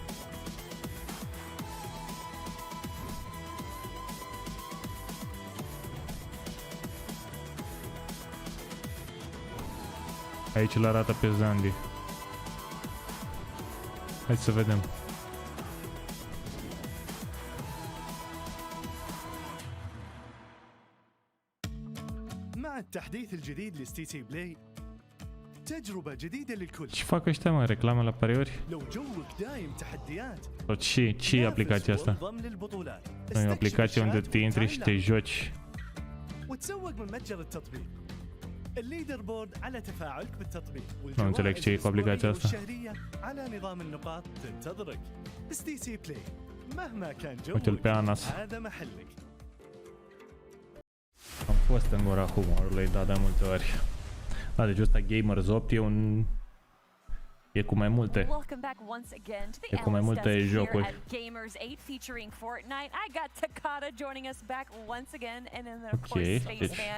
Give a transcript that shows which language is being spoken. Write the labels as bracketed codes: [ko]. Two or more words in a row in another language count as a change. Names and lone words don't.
[ro] Aici îl arată pe Zandy. Hai să vedem. [ar] مع التحديث الجديد لستيتي بلاي تجربة جديدة للكل. [ro] Ce fac ăștia, mă, reclame la pariuri? [ar] لو جوك دايم تحديات. [ro] Ce e aplicația asta? E o aplicație unde te intri și te joci. [ar] وتسوق من متجر التطبيق. [en] the leaderboard [ar] على تفاعلك بالتطبيق. [ro] Nu înțeleg ce e cu aplicația asta. [ar] والشهرية على نظام النقاط تنتظرك. ستيتي بلاي. مهما كان [ro] Uite-l pe [ar] جوك [ro] Anas. [ar] هذا محلك. [ro] Am fost în gura humorului, da, de multe ori. Da, deci ăsta Gamers 8 e un... E cu mai multe. E cu mai multe jocuri. Ok, deci...